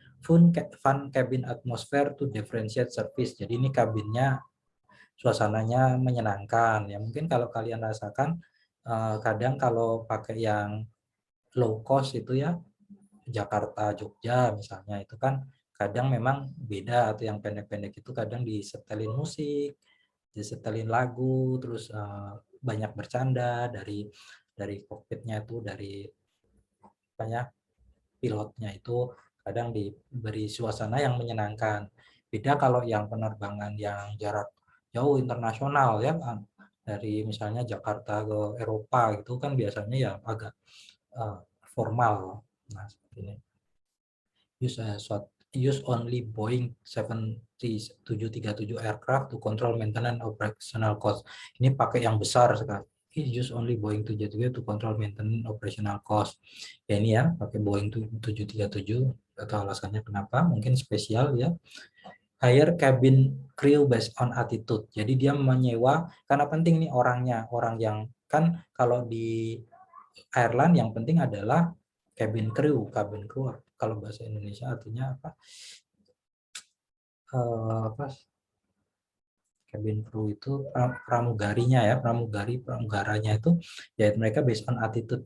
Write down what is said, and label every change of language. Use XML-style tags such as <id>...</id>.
<en>Fun cabin atmosphere to differentiate service.</en> <id>Jadi ini kabinnya suasananya menyenangkan ya. Mungkin kalau kalian rasakan kadang kalau pakai yang low cost itu ya Jakarta Jogja misalnya itu kan kadang memang beda, atau yang pendek-pendek itu kadang disetelin musik, disetelin lagu, terus banyak bercanda dari kokpitnya itu, dari banyak pilotnya itu kadang diberi suasana yang menyenangkan. Beda kalau yang penerbangan yang jarak jauh internasional ya kan, dari misalnya Jakarta ke Eropa gitu kan biasanya ya agak formal. Nah, seperti ini.</id> <en>Use only Boeing 737 aircraft to control maintenance operational cost.</en> <id>Ini pakai yang besar sekali.</id> <en>Use only Boeing 737 to control maintenance operational cost.</en> <id>Ya ini ya, pakai Boeing 737 atau alasannya kenapa? Mungkin spesial ya.</id> <en>Hire cabin crew based on attitude.</en> <id>Jadi dia menyewa karena penting nih orangnya, orang yang kan kalau di airline yang penting adalah cabin crew kalau bahasa Indonesia artinya apa? Apa cabin crew itu pramugarinya ya, pramugaranya itu ya mereka</id> <en>based on attitude.</en>